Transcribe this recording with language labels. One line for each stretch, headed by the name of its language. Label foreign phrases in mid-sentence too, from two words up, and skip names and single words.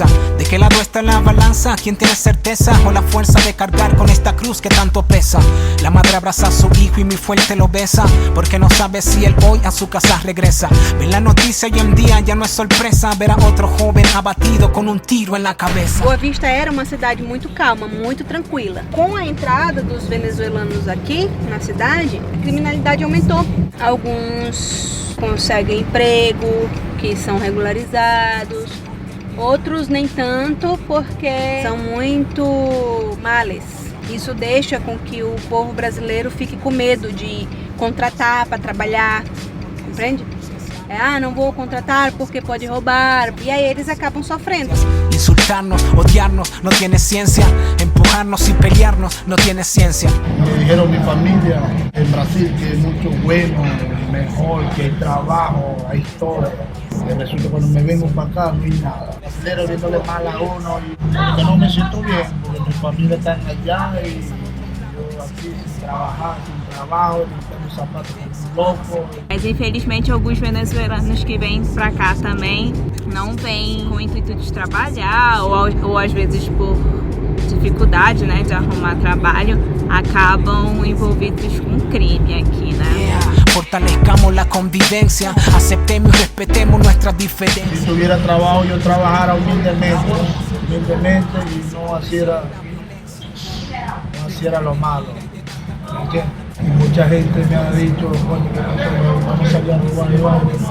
Spanish: ¿De qué lado está la balanza? ¿Quién tiene certeza o la fuerza de cargar con esta cruz que tanto pesa? La madre abraza a su hijo y muy fuerte lo besa, porque no sabe si él hoy a su casa regresa. Ven la noticia y en día ya no es sorpresa ver a otro joven abatido con un tiro en la cabeza.
Portuguese: Boa Vista era uma cidade muito calma, muito tranquila. Com a entrada dos venezuelanos aqui na cidade, a criminalidade aumentou. Alguns conseguem emprego, que são regularizados, outros nem tanto porque são muito males. Isso deixa com que o povo brasileiro fique com medo de contratar para trabalhar, compreende? Não vou contratar porque pode roubar, e aí eles acabam sofrendo.
Spanish: Insultarnos, odiarnos, no tiene ciencia. Empujarnos y pelearnos, no tiene ciencia. Me dijeron mi familia en Brasil que es mucho bueno, mejor, que hay trabajo, hay todo. Y resulta que cuando me vengo para acá no hay nada. Brasileño viéndole mal a uno y porque no me siento bien, porque mi familia está allá y yo aquí sin trabajar, sin trabajo, limpiando zapatos como
Portuguese: um louco. Mas infelizmente alguns venezuelanos que vêm pra cá também não vêm com o intuito de trabalhar ou às vezes por dificuldade, né, de arrumar trabalho, acabam envolvidos com crime aqui, né?
Spanish: Fortalezcamos la convivencia, aceptemos y respetemos nuestras diferencias. Si tuviera trabajo yo trabajara humildemente y no hiciera lo malo. ¿Entiendes? Y mucha gente me ha dicho, bueno, que nosotros vamos a salir a robar y vamos.